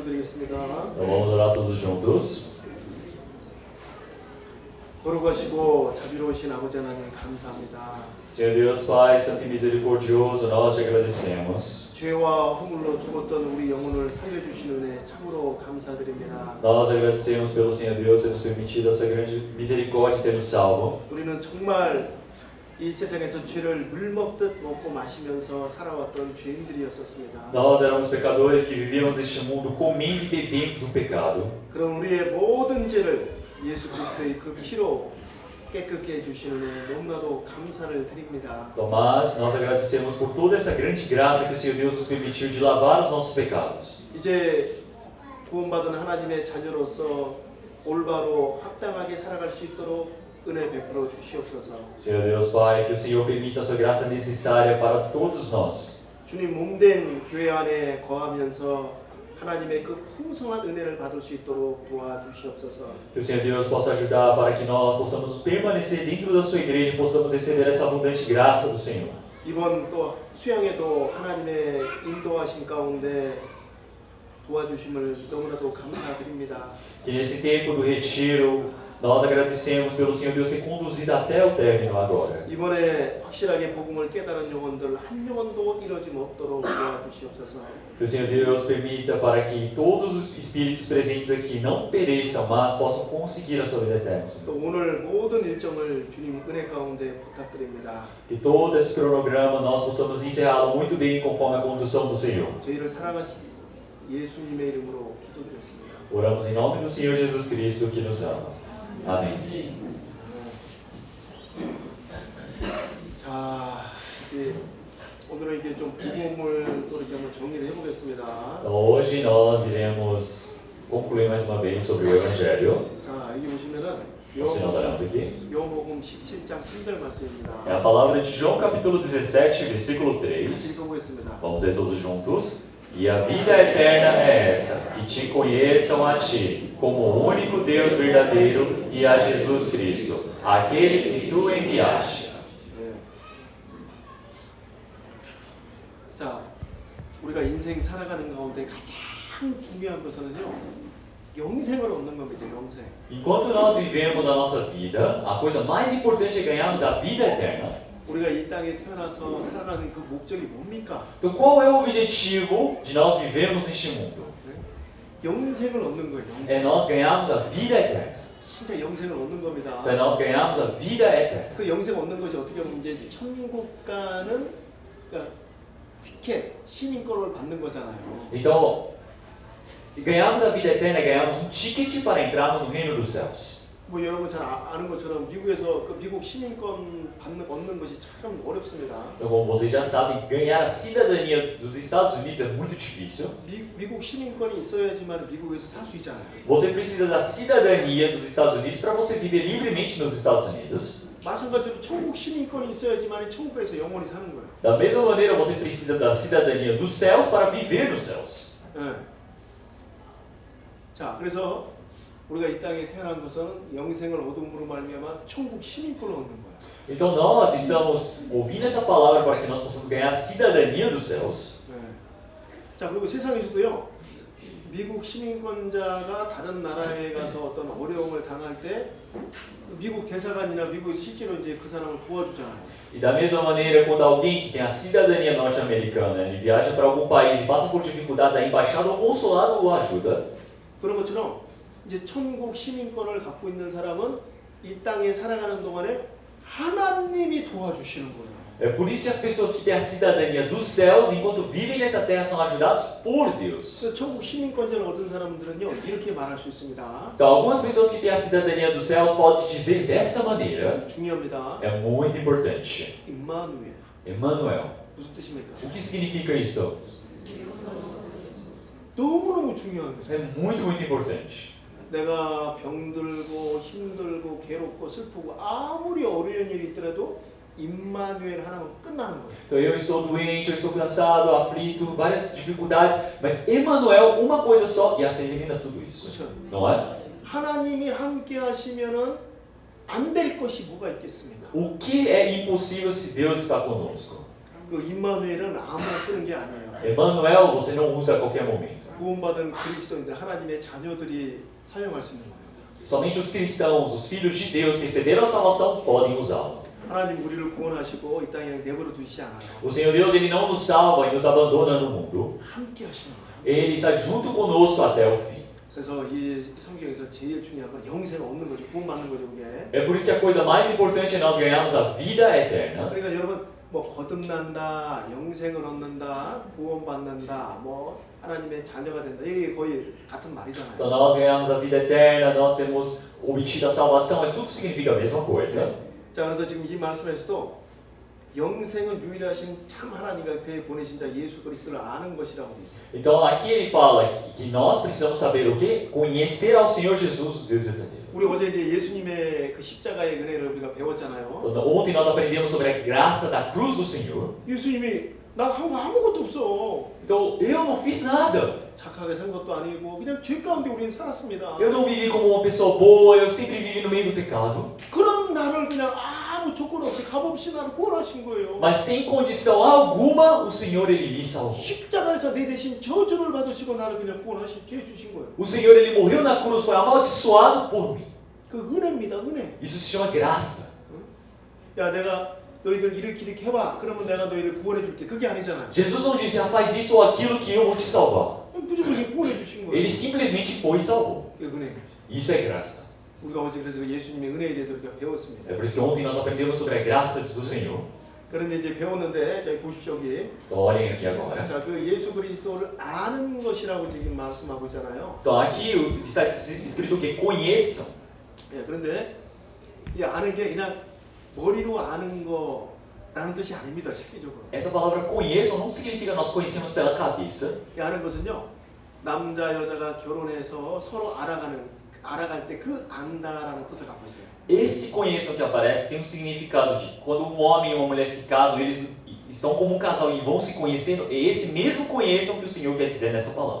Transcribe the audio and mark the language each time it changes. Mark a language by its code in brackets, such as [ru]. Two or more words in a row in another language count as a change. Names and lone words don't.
[ko] 기도하겠습니다. [pt] Vamos orar todos juntos. [ko] 거룩하시고 자비로우신 아버지 하나님 감사합니다. [pt] Senhor Deus Pai, Santo e Misericordioso, nós te agradecemos. [ko] 죄와 허물로 죽었던 우리 영혼을 살려주신 은혜 참으로 감사드립니다. [pt] Nós agradecemos pelo Senhor Deus ter nos permitido essa grande misericórdia e ter nos salvo. [ko] 우리는 정말 이 세상에서 죄를 물먹듯 먹고 마시면서 살아왔던 죄인들이었었습니다. [pt] Nós éramos pecadores que vivíamos neste mundo comendo e bebendo do pecado. [ko] 그럼 우리의 모든 죄를 예수 그리스도의 그 피로 깨끗게 해주시는 은혜 너무나도 감사를 드립니다. [pt] Mas nós agradecemos por toda essa grande graça que o Senhor Deus nos permitiu de lavar os nossos pecados. [ko] 이제 구원받은 하나님의 자녀로서 올바로 합당하게 살아갈 수 있도록 은혜 베풀어 주시옵소서. [pt] Senhor Deus Pai, que o Senhor permita a sua graça necessária para todos nós. [ko] 주님 몸된 교회 안에 거하면서 하나님의 그 풍성한 은혜를 받을 수 있도록 도와주시옵소서. [pt] Que o Senhor Deus possa ajudar para que nós possamos permanecer dentro da sua igreja e possamos receber essa abundante graça do Senhor. [ko] 이번 또 수양에도 하나님의 인도하신 가운데 도와주심을 너무나도 감사드립니다. [pt] Que nesse tempo do retiro nós agradecemos pelo Senhor Deus ter conduzido até o término agora. [ko] 이번에 확실하게 복음을 깨달은 영혼들 한 영혼도 이뤄짐 없도록 도와주시옵소서. [pt] Que o Senhor Deus permita para que todos os espíritos presentes aqui não pereçam, mas possam conseguir a sua vida eterna. [ko] 또 오늘 모든 일정을 주님 은혜 가운데 부탁드립니다. [pt] Que todo esse cronograma nós possamos encerrá-lo muito bem conforme a condução do Senhor. [ko] 저희를 사랑하신 예수님의 이름으로 기도드렸습니다. [pt] Oramos em nome do Senhor Jesus Cristo que nos ama. Amém. [ko] 자, 이제 오늘은 이게 좀 복음을 또 이렇게 한번 정리를 해보겠습니다. [pt] Então, hoje nós iremos concluir mais uma vez sobre o Evangelho. [ko] 자, 여기 보시면은 [pt] Então, se nós olharmos aqui, [ko] 요한복음 17장 3절 말씀입니다. [pt] é a palavra de João capítulo 17, versículo [ko] 같이 3. 읽어보겠습니다. [pt] Vamos ler todos juntos. E a vida eterna é esta, que te conheçam a ti, como o único Deus verdadeiro, e a Jesus Cristo, aquele que tu enviaste. [ko] 네. 자, 우리가 인생 살아가는 가운데 가장 중요한 것은요, 영생을 얻는 겁니다. 영생. [pt] Enquanto nós vivemos a nossa vida, a coisa mais importante é ganharmos a vida eterna. [ko] 우리가 이 땅에 태어나서 살아가는 그 목적이 뭡니까? [pt] Então, qual é o objetivo de nós vivermos neste mundo? [ko] 영생을 얻는 거예요. [pt] É [ko] 영생. [pt] nós ganharmos a vida eterna. [ko] 진짜 영생을 얻는 겁니다. [pt] É nós ganharmos a vida eterna. [ko] 그 영생 얻는 것이 어떻게 보면 이제 천국 가는 그러니까 티켓, 시민권을 받는 거잖아요. [pt] Então, ganharmos a vida eterna é ganharmos um ticket para entrarmos no reino dos céus. [ko] 뭐 여러분 잘 아는 것처럼 미국에서 그 미국 시민권 얻는 것이 참 어렵습니다. [pt] Então, como vocês já sabem, ganhar a cidadania dos Estados Unidos é muito difícil. [ko] 미국 시민권이 있어야지만 미국에서 살 수 있잖아요. [pt] Você precisa da cidadania dos Estados Unidos para você viver livremente nos Estados Unidos. [ko] 마찬가지로 천국 시민권이 있어야지만 천국에서 영원히 사는 거예요. [pt] Da mesma maneira, você precisa da cidadania dos céus para viver nos céus. [ko] 네. 자, 그래서 우리가 이 땅에 태어난 것은 영생을 얻음으로 말미암아 천국 시민권을 얻는 거예요. [pt] Então, nós estamos ouvindo essa palavra para que nós possamos ganhar a cidadania dos céus. [ko] 네. 자, 그리고 세상에서도요, 미국 시민권자가 다른 나라에 가서 어떤 어려움을 당할 때 미국 대사관이나 미국에서 실제로 이제 그 사람을 도와주잖아요. [pt] E da mesma maneira, quando alguém que tem a cidadania norte-americana ele viaja para algum país e passa por dificuldades, a embaixada ou o consulado o ajuda. [ko] 그런 것처럼 이제 천국 시민권을 갖고 있는 사람은 이 땅에 살아가는 동안에 하나님이 도와주시는 거예요. [pt] É por isso que as pessoas que têm a cidadania dos céus, enquanto vivem nessa terra, são ajudados por Deus. [ko] 그래서 천국 시민권자를 얻은 사람들은요, 이렇게 말할 수 있습니다. [pt] Então, algumas pessoas que têm a cidadania dos céus podem dizer dessa maneira, [ko] 중요합니다. [pt] é muito importante. [ko] 임마누엘. [pt] Emmanuel. [ko] 무슨 뜻입니까? [pt] O que significa isso? [ko] 너무너무 중요한 거죠. [pt] É muito, muito importante. [ko] 내가 병들고 힘들고 괴롭고 슬프고 아무리 어려운 일이 있더라도 임마누엘 하나면 끝나는 거예요. [pt] Então eu estou doente, eu estou cansado, aflito, várias dificuldades, mas Emmanuel, uma coisa só e termina tudo isso. [ko] 그렇죠. [pt] Não é? [ko] 하나님이 함께 하시면은 안 될 것이 뭐가 있겠습니까? [pt] O que é impossível se Deus está conosco? [ko] 그 임마누엘은 아무나 쓰는 게 아니에요. [pt] Emmanuel você não usa a qualquer momento. [ko] 구원받은 그리스도인들 하나님의 자녀들이 사용할 수 있는 거예요. [pt] Somente os cristãos, os filhos de Deus que receberam a salvação podem usá-lo. [ko] 하나님 우리를 구원하시고 이 땅에 내버려 두시지 않아요. [pt] O Senhor Deus ele não nos salva e nos abandona no mundo. [ko] 함께 하시는 거예요. [pt] Ele está junto conosco até o fim. [ko] 그래서 이 성경에서 제일 중요한 건 영생을 얻는 거죠. 구원받는 거죠, 그게. [pt] É por isso que a coisa mais importante é nós ganharmos a vida eterna. [ko] 그러니까 여러분 뭐 거듭난다, 영생을 얻는다, 구원받는다, 뭐 하나님의 자녀가 된다. 이게 거의 같은 말이잖아요. [pt] Então nós ganhamos a vida eterna, nós temos obtido a salvação, tudo significa a mesma coisa. [ko] 자, 그래서 지금 이 말씀에서도 영생은 유일하신 참 하나님과 그의 보내신 자 예수 그리스도를 아는 것이라고 되어 있어요. [pt] Então aqui ele fala que nós precisamos saber o quê? Conhecer ao Senhor Jesus, o Deus verdadeiro. [ko] 우리 어제 이제 예수님의 그 십자가의 은혜를 우리가 배웠잖아요. [pt] Então, ontem nós aprendemos sobre a graça da cruz do Senhor. [ko] 예수님이 나 한 거 아무것도 없어. [pt] Então eu não fiz nada. [ko] 착하게 산 것도 아니고 그냥 죄 가운데 우리는 살았습니다. [pt] Eu não vivi como uma pessoa boa, eu sempre vivi no meio do pecado. [ko] 그런 나를 그냥 아무 조건 없이 값 없이 나를 구원하신 거예요. [pt] Mas sem condição alguma, o Senhor ele me salvou. [ko] 십자가에서 내 대신 저주를 받으시고 나를 그냥 구원하시게 해주신 거예요. [pt] O Senhor ele morreu na cruz, foi amaldiçoado por mim. [ko] 그 은혜입니다, 은혜. [pt] Isso se chama graça. [ko] 야, 내가 너희들 이렇게 해봐. 그러면 내가 너희를 구원해 줄게. 그게 아니잖아요. [pt] Jesus não disse, faz isso ou aquilo que eu vou te salvar. [ko] 무조건 구원해 주신 거예요. [pt] Ele simplesmente foi e salvou. [ko] 그게 은혜. [pt] Isso é graça. [ko] 우리가 어제 그래서 예수님의 은혜에 대해서 우리가 배웠습니다. [pt] É por isso que ontem nós aprendemos sobre a graça do Senhor. [ko] 그런데 이제 배웠는데 저기 보십시오 여기. [pt] Então olhem aqui agora. [ko] 자, 그 예수 그리스도를 아는 것이라고 지금 말씀하고 있잖아요. [pt] Então aqui está escrito que conheçam. [ko] 예, 그런데 이 아는 게 그냥 머리로 아는 거라는 뜻이 아닙니다, 실질적으로. [pt] Essa palavra conheçam não significa nós conhecemos pela cabeça. [ko] 이 아는 것은요, 남자 여자가 결혼해서 서로 알아갈 때 그 안다라는 뜻을 갖고 있어요. [pt] Esse conheçam que aparece tem um significado de quando um homem e uma mulher se casam, eles estão como um casal e vão se conhecendo. É esse mesmo conheçam que o Senhor quer dizer nesta palavra.